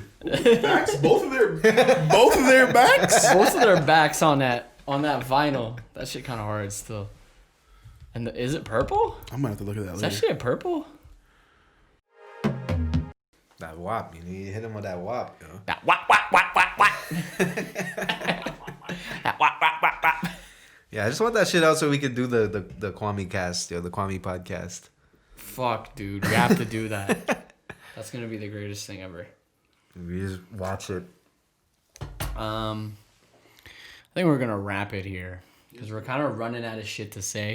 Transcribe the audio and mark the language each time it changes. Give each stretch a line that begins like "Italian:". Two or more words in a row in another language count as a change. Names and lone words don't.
English: Backs, both of their backs. Both of their backs on that vinyl. That shit kind of hard still. And is it purple? I'm gonna have to look at that Is later. that shit purple? That WAP, you need to hit him with that WAP, yo. That wap wap wap wap wap. That wap wap wap wap. Yeah, I just want that shit out so we can do the Kwame cast, yo, the Kwame podcast. Fuck, dude, we have to do that. That's gonna be the greatest thing ever. We just watch it. I think we're gonna wrap it here because we're kind of running out of shit to say.